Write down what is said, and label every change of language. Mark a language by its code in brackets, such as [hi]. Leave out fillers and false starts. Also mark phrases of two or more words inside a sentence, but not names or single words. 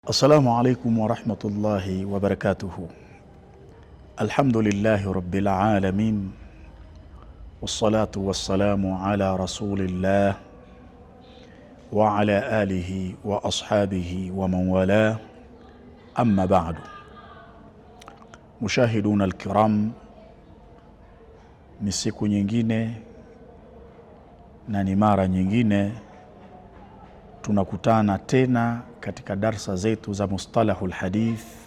[ar] السلام عليكم ورحمة الله وبركاته. الحمد لله رب العالمين. والصلاة والسلام على رسول الله وعلى آله وأصحابه ومن والاه. أما بعد. مشاهدونا الكرام, [sw] ni siku nyingine na ni mara nyingine tunakutana tena katika darsa zetu za [ar] مصطلح الحديث